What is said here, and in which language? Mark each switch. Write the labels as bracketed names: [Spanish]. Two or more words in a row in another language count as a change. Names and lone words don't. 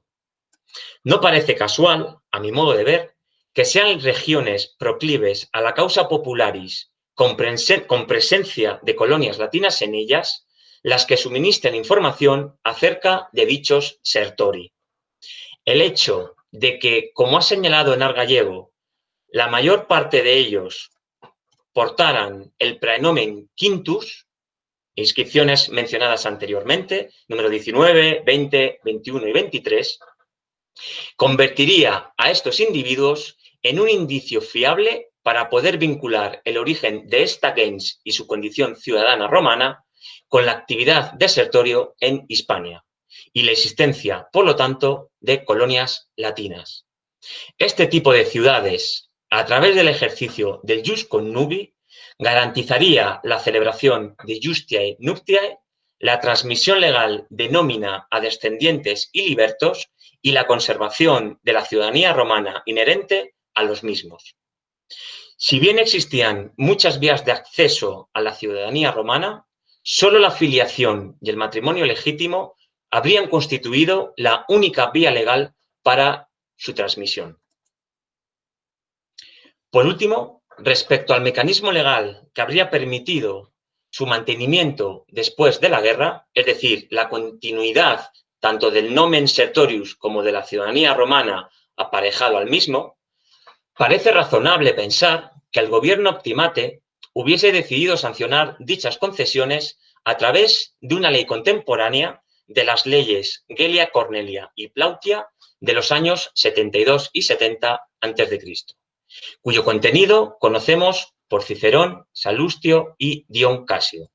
[Spanish] No parece casual, a mi modo de ver, que sean regiones proclives a la [Latin] causa popularis [Spanish] con presencia de colonias latinas en ellas las que suministren información acerca de dichos sertori. El hecho de que, como ha señalado Enar Gallego, la mayor parte de ellos portaran el [Latin] praenomen quintus, [Spanish] inscripciones mencionadas anteriormente, número 19, 20, 21 y 23, convertiría a estos individuos en un indicio fiable para poder vincular el origen de esta gens y su condición ciudadana romana con la actividad de Sertorio en Hispania y la existencia, por lo tanto, de colonias latinas. Este tipo de ciudades, a través del ejercicio del [Latin] jus connubii, [Spanish] garantizaría la celebración de [Latin] justiae nuptiae, [Spanish] la transmisión legal de nómina a descendientes y libertos y la conservación de la ciudadanía romana inherente a los mismos. Si bien existían muchas vías de acceso a la ciudadanía romana, solo la filiación y el matrimonio legítimo habrían constituido la única vía legal para su transmisión. Por último, respecto al mecanismo legal que habría permitido su mantenimiento después de la guerra, es decir, la continuidad tanto del [Latin] nomen sertorius [Spanish] como de la ciudadanía romana aparejado al mismo, parece razonable pensar que el gobierno optimate hubiese decidido sancionar dichas concesiones a través de una ley contemporánea de las leyes Gelia Cornelia y Plautia de los años 72 y 70 a.C., cuyo contenido conocemos por Cicerón, Salustio y Dion Casio.